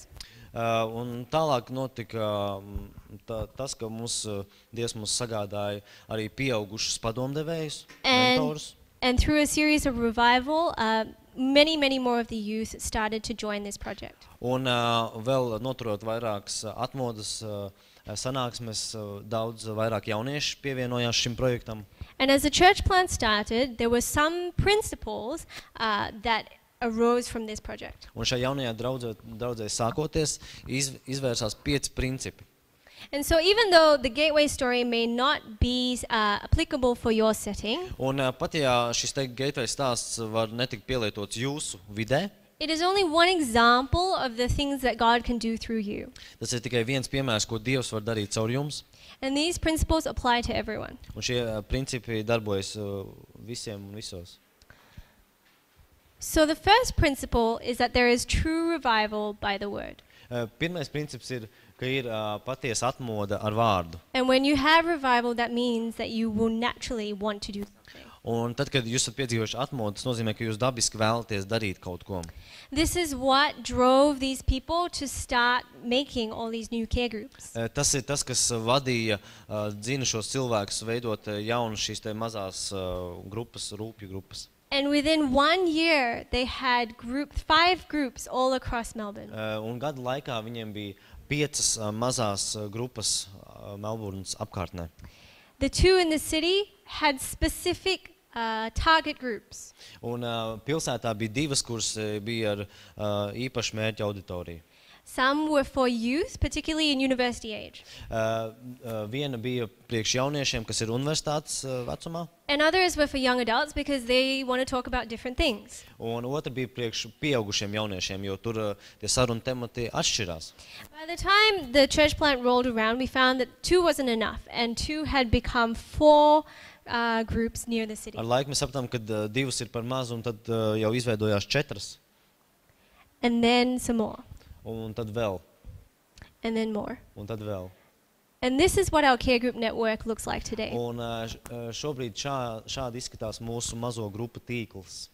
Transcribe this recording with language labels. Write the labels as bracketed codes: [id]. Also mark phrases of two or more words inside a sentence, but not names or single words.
[lv] Un tālāk notika tas, ka Dievs mums sagādāja arī pieaugušus padomdevējus, mentorus. [en] And through a series of revival, many more of the youth started to join this project. [lv] Un vēl noturot vairākas atmodas sanāksmes, daudz vairāk jaunieši pievienojās šim projektam. [en] And as the church plant started, there were some principles that arose from this project. [lv] Un šajā jaunajā draudzē sākoties, izvērsās 5 principi. [en] And so even though the gateway story may not be applicable for your setting, [lv] Un pat ja šis Geitvejas stāsts var netikt pielietots jūsu vidē, [en] it is only one example of the things that God can do through you. [lv] tas ir tikai viens piemērs, ko Dievs var darīt caur jums. [en] And these principles apply to everyone. [lv] Un šie principi darbojas visiem un visos. [en] So the first principle is that there is true revival by the word. [lv] Pirmais princips ir, ka ir patiesa atmoda ar vārdu. [en] And when you have revival, that means that you will naturally want to do something. [lv] Un tad, kad jūs esat piedzīvojuši atmodu, tas nozīmē, ka jūs dabiski vēlaties darīt kaut ko. [en] This is what drove these people to start making all these new care groups. [lv] Tas ir tas, kas vadīja dzina šos cilvēkus veidot jaunas šīs te mazās grupas, rūpju grupas. [en] And within 1 year, they had 5 groups all across Melbourne. [lv] Un gadu laikā viņiem bija 5 mazās grupas Melburnas apkārtnē. [en] The 2 in the city had specific target groups. [lv] Un pilsētā bija 2, kuras bija ar īpašu mērķu auditoriju. [en] Some were for youth, particularly in university age. [lv] Viena bija priekš jauniešiem, kas ir universitātes vecumā. [en] And others were for young adults because they want to talk about different things. [lv] Un otra bija priekš pieaugušiem jauniešiem, jo tur tie sarunu temati atšķirās. [en] By the time the church plant rolled around, we found that 2 wasn't enough, and 2 had become 4 groups near the city. [lv] Ar laiku mēs sapratām, ka 2 ir par maz, un tad jau izveidojās 4. [en] And then some more. [lv] Un tad vēl. [en] And then more. [lv] Un tad vēl. [en] And this is what our care group network looks like today. [lv] Un šobrīd šādi izskatās mūsu mazo grupu tīkls.